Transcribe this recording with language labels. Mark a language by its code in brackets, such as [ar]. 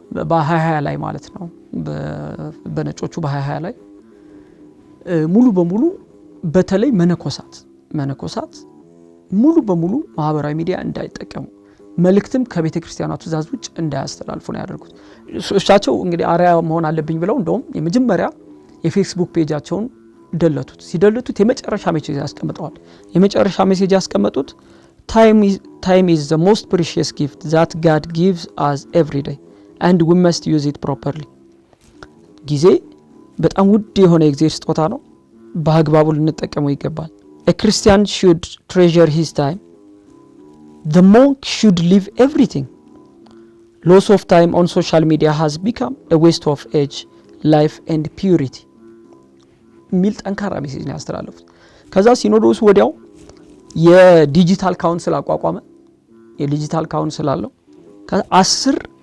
[am] በ2020 ላይ ማለት ነው በነጮቹ በ2020 ላይ ሙሉ በሙሉ በተለይ መነኮሳት ሙሉ በሙሉ ማህበራዊ ሚዲያ እንዳይጠቀሙ መልእክትም ከቤተ ክርስቲያኗ ትእዛዝ ውጭ እንዳያስተላልፉ ነው ያደረጉት። እሳቸው እንግዲህ አርአያ መሆን አለብኝ ብለው እንደውም የመጀመሪያ የፌስቡክ ፔጃቸውን ደለቱት። ሲደለቱት የመጨረሻ ሜሴጅ ያስቀምጠዋል። የመጨረሻ ሜሴጅ ያስቀመጡት [en] time is the most precious gift that God gives us every day and we must use it properly. [am] ጊዜ በጣም ውድ የሆነ የእግዚአብሔር ስጦታ ነው። በአግባቡ ልንጠቀመው ይገባል። [en] A Christian should treasure his time. The monk should leave everything. Loss of time on social media has become a waste of age, life and purity. [am] ሚል ጠንካራ ሜሴጅ ነው ያስተላለፉት። ከዛ ሲኖዶስ ወዲያው የዲጂታል ካውንስል አቋቋመ። የዲጂታል ካውንስል አለው። ከ10